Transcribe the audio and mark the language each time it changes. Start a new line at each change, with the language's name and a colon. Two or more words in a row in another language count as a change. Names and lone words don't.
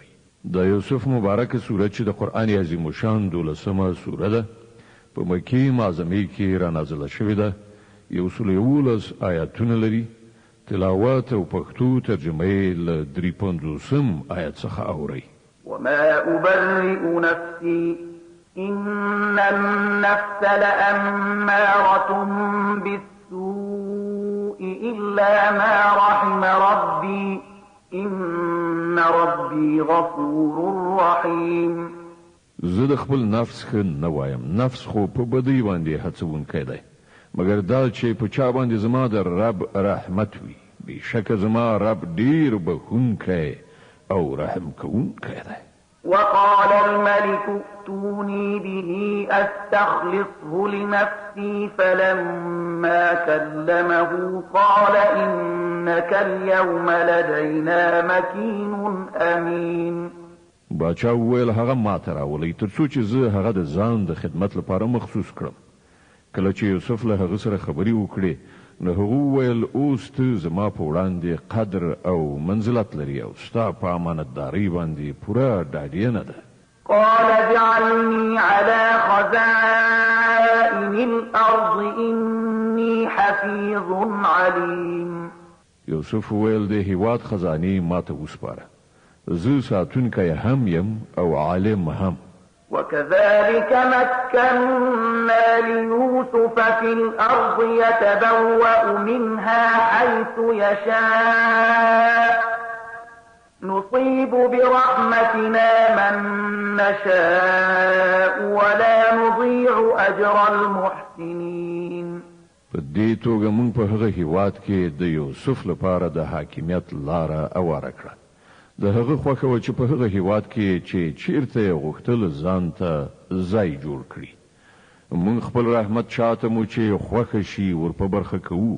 Pashto: د یوسف مبارکه سوره چې د قرآن عظیم شان 12مه سوره ده په مکې معظمې کې را نازله شوې ده. 111 آیاتونه لري. تلاوت او پښتو ترجمه یې له 53 آیت څخه اورئ.
Arabic: وما أبرئ نفسي إن النفس لأمارة بالسوء إلا ما رحم ربي إن ربي غفور رحيم.
Pashto: زه د خپل نفس ښه نه وایم. نفس خو په بدۍ باندې هڅونکی دی مګر دا چې په چا باندې زما د رب رحمت وي. بېشکه زما رب ډیر بخښونکی او رحم کوونکی دی.
Arabic: وقال الملك ائتوني به أستخلصه لنفسي فلما كلمه قال إنك اليوم لدينا مكين أمين.
Pashto: باچا وویل هغه ماته راولئ تر څو چې زه هغه د ځان د خدمت لپاره مخصوص کړم. کله چې یوسف له هغه سره خبرې وکړې نو هغه وویل اوس ته زما په وړاندې قدر او منزلت لري او ستا په امانتدارۍ باندې پوره ډاډینه ده.
Arabic: قال اجعلني على خزائن الأرض إني حفيظ عليم.
Pashto: یوسف وویل د هیواد خزانې ماته وسپاره. زه ساتونکی هم یم او عالم هم.
Arabic: وكذلك مكنا ليوسف في الأرض يتبوأ منها حيث يشاء نصيب برحمتنا من نشاء ولا نضيع أجر المحسنين.
Pashto: په دې توګه موږ په هغه هیواد کې د یوسف لپاره د حاکمیت لاره اواره کړه. د هغه خوښه و چې په هغه هیواد کې چې چیرته یې غوښتل ځان ته ځای جوړ کړي. موږ خپل رحمت چاته مو چې خوښه شي ور په برخه کوو.